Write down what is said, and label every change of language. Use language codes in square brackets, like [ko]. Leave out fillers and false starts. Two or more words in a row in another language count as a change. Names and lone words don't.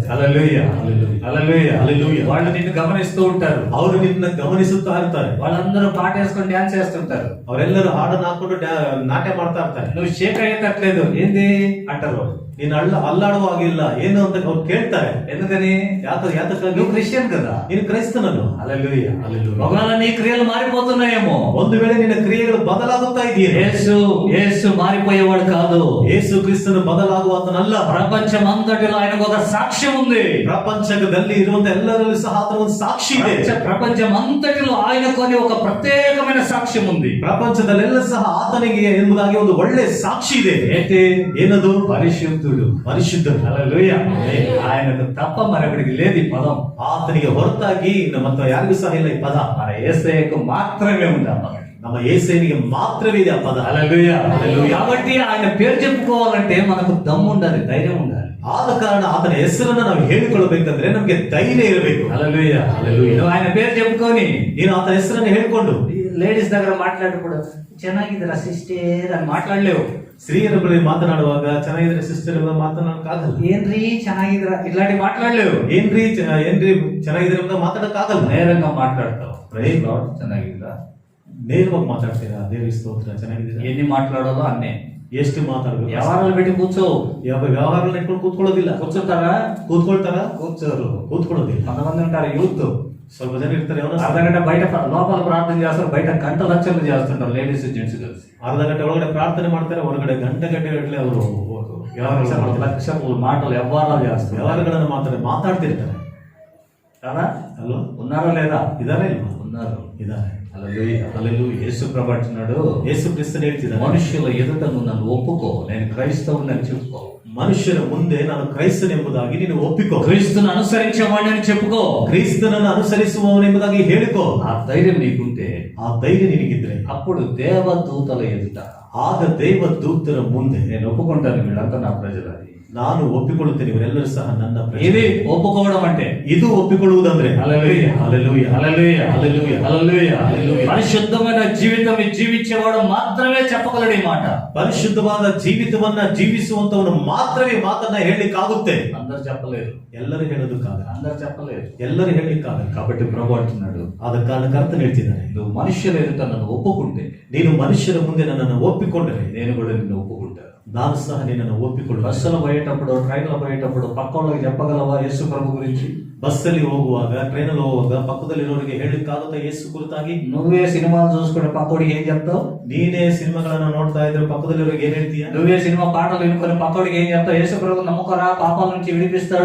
[te] హల్లెలూయా. హల్లెలూయా. హల్లెలూయా. హల్లెలూయా. వాళ్ళు నిన్ను గమనిస్తూ ఉంటారు, [kn] ಅವರು ನಿನ್ನ ಗಮನಿಸುತ್ತಾ ಇರ್ತಾರೆ, [te] వాళ్ళందరూ పాట వేసుకొని డ్యాన్స్ చేస్తుంటారు, [kn] ಅವರೆಲ್ಲರೂ ಹಾಡನ್ನು ಹಾಕೊಂಡು ನಾಟ್ಯ ಮಾಡ್ತಾ ಇರ್ತಾರೆ. [te] నువ్వు షేక్ అయ్యేటట్లేదు, ఏంది అంటారు వాళ్ళు. [kn] ನೀನು ಅಲ್ಲಾಡುವ ಹಾಗಿಲ್ಲ ಏನು ಅಂತ ಅವ್ರು ಕೇಳ್ತಾರೆ. [te] ఎందుకని? [kn] ಯಾತಕ್ಕಾಗಿ? [te] నువ్వు క్రిస్టియన్ కదా. [kn] ನೀನು ಕ್ರೈಸ್ತನನ್ನು. [te] హల్లెలూయా. హల్లెలూయా. ఒకవేళ నీ క్రియలు మారిపోతున్నాయేమో, [kn] ಒಂದು ವೇಳೆ ನಿನ್ನ ಕ್ರಿಯೆಗಳು ಬದಲಾಗುತ್ತಾ ಇದೆಯೇ? [te] యేసు మారిపోయేవాడు కాదు. [kn] ಯೇಸು ಕ್ರಿಸ್ತನು ಬದಲಾಗುವಾತನಲ್ಲ. [te] ప్రపంచం అంతటిలో ఆయనకు ఒక సాక్ష్యం ఉంది. [kn] ಪ್ರಪಂಚದಲ್ಲಿ ಇರುವಂತ ಎಲ್ಲರಲ್ಲಿ ಸಹ ಆತನ ಒಂದು ಸಾಕ್ಷಿ ಇದೆ. [te] ప్రపంచం అంతటిలో ఆయనకు అని ఒక ప్రత్యేకమైన సాక్ష్యం ఉంది. [kn] ಪ್ರಪಂಚದಲ್ಲೆಲ್ಲ ಸಹ ಆತನಿಗೆ ಎಂಬುದಾಗಿ ಒಂದು ಒಳ್ಳೆ ಸಾಕ್ಷಿ ಇದೆ. ಏನದು? [te] పరిశుద్ధుడు. [kn] ಪರಿಶುದ್ಧರು. [te] హల్లెలూయా. ఆయనకు తప్ప మరొకడికి లేదు ఈ పదం. [kn] ಆತನಿಗೆ ಹೊರತಾಗಿ ಮತ್ತೆ ಯಾರಿಗೂ ಸಹ ಇಲ್ಲ ಈ ಪದ. [te] మన యేసయ్యకు మాత్రమే ఉంది ఆ పదం. [kn] ನಮ್ಮ యేసయ్యನಿಗೆ ಮಾತ್ರವೇ ಇದೆ ಆ ಪದ. [te] హల్లెలూయా. కాబట్టి ఆయన పేరు చెప్పుకోవాలంటే మనకు దమ్ము ఉండాలి, ధైర్యం ఉండాలి. [kn] ಆದ ಕಾರಣ ಆತನ ಹೆಸರನ್ನ ನಾವು ಹೇಳಿಕೊಳ್ಳಬೇಕಂದ್ರೆ ನಮಗೆ ಧೈರ್ಯ ಇರಬೇಕು. [te] హల్లెలూయా. నువ్వు ఆయన పేరు చెప్పుకొని [kn] ನೀನು ಆತನ ಹೆಸರನ್ನು ಹೇಳಿಕೊಂಡು [te] లేడీస్ దగ్గర మాట్లాడకూడ [kn] ಚೆನ್ನಾಗಿದ್ದೀರಾ ಸಿಸ್ಟರ್ [te] అని మాట్లాడలేవు. [kn] ಸ್ತ್ರೀಯರ ಬಳಿ ಮಾತನಾಡುವಾಗ ಚೆನ್ನಾಗಿದ್ರೆ ಸಿಸ್ಟರ್ ಮಾತನಾಡಕ್ಕಾಗಲ್ಲ. ಏನ್ರಿ ಚೆನ್ನಾಗಿದ್ದೀರಾ [te] ಇట్లాంటి మాట్లాడలేవు. [kn] ಏನ್ರಿ ಚೆನ್ನಾಗಿದ್ರೆ ಅಂತ ಮಾತಾಡಕ್ಕಾಗಲ್ಲ. [te] నేరంగా మాట్లాడతావు. [en] Praise Lord. [kn] ಚೆನ್ನಾಗಿದ್ದೀರಾ, ನೇರವಾಗಿ ಮಾತಾಡ್ತೀರಾ? ದೇವರ ಸ್ತೋತ್ರ, ಚೆನ್ನಾಗಿದ್ದೀರಾ? [te] ఎన్ని మాట్లాడాలో అన్నే. [kn] ಎಷ್ಟು ಮಾತಾಡಬೇಕು? [te] వ్యవహారాలు పెట్టి కూర్చో. [kn] ವ್ಯವಹಾರಗಳು ಇಟ್ಕೊಂಡು ಕೂತ್ಕೊಳ್ಳೋದಿಲ್ಲ. [te] కూర్చుంటారా? [kn] ಕೂತ್ಕೊಳ್ತಾರ? [te] కూర్చోరు. [kn] ಕೂತ್ಕೊಳ್ಳೋದಿಲ್ಲ. [te] కొంతమంది ఉంటారు యూత్, [kn] ಸ್ವಲ್ಪ ಜನ ಇರ್ತಾರೆ, [te] అర్ధ గంట బయట లోపల ప్రార్థన చేస్తారు, బయట గంట లక్షలు చేస్తుంటారు [en] ladies gents [te] కలిసి. [kn] ಅರ್ಧ ಗಂಟೆ ಒಳಗಡೆ ಪ್ರಾರ್ಥನೆ ಮಾಡ್ತಾರೆ, ಹೊರಗಡೆ ಗಂಟೆ ಗಟ್ಟಲೆ ಅವರು [te] లక్షలు మాటలు వ్యవహారాలు చేస్తారు. [kn] ವ್ಯವಹಾರಗಳನ್ನು ಮಾತಾಡ್ತಿರ್ತಾರೆ [te] కదా? [kn] ಅಲ್ವಾ? [te] ఉన్నారా లేదా? [kn] ಇದಾರೆ ಇಲ್ವಾ? [te] ఉన్నారు. [kn] ಇದಾರೆ. [te] హల్లెలూయా. యేసు ప్రభు అంటున్నాడు, [kn] ಯೇಸು ಕ್ರಿಸ್ತನು ಹೇಳ್ತಿದ್ದಾನೆ, [te] మనుషుల ఎదుట నువ్వు నన్ను ఒప్పుకో, నేను క్రైస్తవుని అని చెప్పుకో. [kn] ಮನುಷ್ಯರ ಮುಂದೆ ನಾನು ಕ್ರೈಸ್ತನೆಂಬುದಾಗಿ ನೀನು ಒಪ್ಪಿಕೋ. [te] క్రీస్తును అనుసరించేవాడిని చెప్పుకో. [kn] ಕ್ರಿಸ್ತನನ್ನು ಅನುಸರಿಸುವವನೆಂಬುದಾಗಿ ಹೇಳಿಕೋ. [te] ఆ ధైర్యం నీకుంటే, [kn] ಆ ಧೈರ್ಯ ನಿನಗಿದ್ರೆ [te] అప్పుడు దేవదూతల ఎదుట [kn] ಆಗ ದೇವದೂತರ ಮುಂದೆ [te] నేను ఒప్పుకుంటాను, వీళ్ళంతా నా ప్రజలని. [kn] ನಾನು ಒಪ್ಪಿಕೊಳ್ಳುತ್ತೇನೆ, ಇವರೆಲ್ಲರೂ ಸಹ ನನ್ನ ಪ್ರಜೆ. [te] ఇది ఒప్పుకోవడం అంటే. [kn] ಇದು ಒಪ್ಪಿಕೊಳ್ಳುವುದಂದ್ರೆ [te] హల్లెలూయా. హల్లెలూయా. హల్లెలూయా. హల్లెలూయా. హల్లెలూయా. హల్లెలూయా. పరిశుద్ధమైన జీవితం జీవించేవాడు మాత్రమే చెప్పగలడు ఈ మాట. [kn] ಪರಿಶುದ್ಧವಾದ ಜೀವಿತವನ್ನ ಜೀವಿಸುವಂತವನು ಮಾತ್ರವೇ ಮಾತನ್ನ ಹೇಳಲಿಕ್ಕಾಗುತ್ತೆ. [te] అందరు చెప్పలేరు. [kn] ಎಲ್ಲರೂ ಹೇಳೋದಕ್ಕಾಗಲ್ಲ. [te] అందరు చెప్పలేరు. [kn] ಎಲ್ಲರೂ ಹೇಳಲಿಕ್ಕಾಗಲ್ಲ. [te] కాబట్టి ప్రభు అంటున్నాడు, [kn] ಆದ ಕಾರಣ ಕರ್ತನು ಹೇಳ್ತಿದ್ದಾನೆ, [te] నువ్వు మనుషుల ఎదుట నన్ను ఒప్పుకుంటే, [kn] ನೀನು ಮನುಷ್ಯರ ಮುಂದೆ ನನ್ನನ್ನು ಒಪ್ಪಿಕೊಂಡರೆ [te] నేను కూడా నిన్ను ఒప్పుకుంటాను. [kn] ನಾನು ಸಹ ನಿನ್ನನ್ನು ಒಪ್ಪಿಕೊಳ್ಳುವೆ. [te] బస్సులో పోయేటప్పుడు, ట్రైన్లో పోయేటప్పుడు పక్క వాళ్ళకి చెప్పగలవా యేసు ప్రభు గురించి? [kn] ಬಸ್ಸಲ್ಲಿ ಹೋಗುವಾಗ, ಟ್ರೈನಲ್ಲಿ ಹೋಗುವಾಗ ಪಕ್ಕದಲ್ಲಿರೋರಿಗೆ ಹೇಳಲಿಕ್ಕಾಗುತ್ತಾ ಯೇಸು ಕುರಿತಾಗಿ? [te] నువ్వే సినిమాలు చూసుకుంటే పక్కోడికి ఏం చెప్తావు? [kn] ನೀನೇ ಸಿನಿಮಾಗಳನ್ನ ನೋಡ್ತಾ ಇದ್ರೆ ಪಕ್ಕದಲ್ಲಿರೋರಿಗೆ ಏನ್ ಹೇಳ್ತೀಯ? [te] నువ్వే సినిమా పాటలు వినుకొని పక్కోడికి ఏం చెప్తావు? యేసు ప్రభు నమ్మకరా, పాపాల నుంచి విడిపిస్తాడు.